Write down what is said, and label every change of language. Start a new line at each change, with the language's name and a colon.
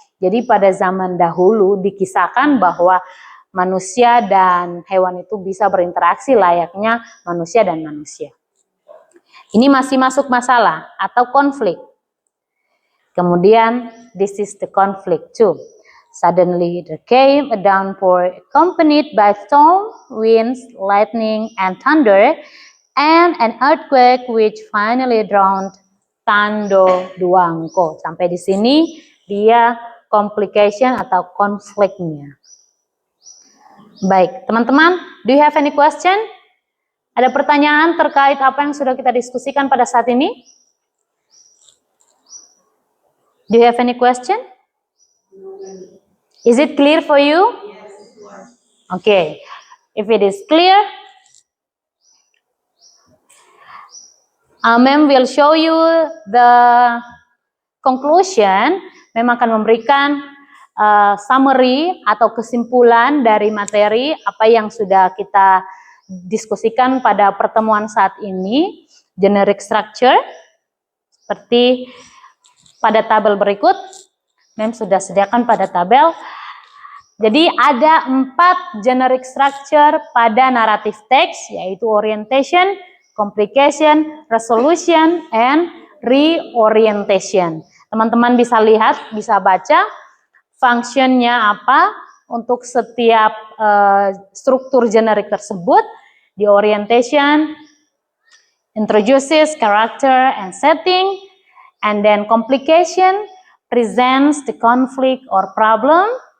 Indonesian: Jadi pada zaman dahulu dikisahkan bahwa manusia dan hewan itu bisa berinteraksi layaknya manusia dan manusia. Ini masih masuk masalah atau konflik.
English: Kemudian, this is the conflict too. Suddenly there came a downpour accompanied by storm, winds, lightning, and thunder, and an earthquake which finally drowned Tando Duangko.
Indonesian: Sampai di sini dia complication atau konfliknya. Baik, teman-teman,
English: do you have any question?
Indonesian: Ada pertanyaan terkait apa yang sudah kita diskusikan pada saat ini?
English: Do you have any question? Is it clear for you? Yes. Okay. If it is clear, Ma'am will show you the conclusion.
Indonesian: Ma'am akan memberikan summary atau kesimpulan dari materi apa yang sudah kita diskusikan pada pertemuan saat ini. Generic structure seperti pada tabel berikut. Ma'am sudah sediakan pada tabel. Jadi ada 4 generic structure pada narrative text, yaitu orientation, complication, resolution, and reorientation. Teman-teman bisa lihat, bisa baca fungsinya apa untuk setiap struktur generic tersebut.
English: Di orientation introduces character and setting, and then complication presents the conflict or problem.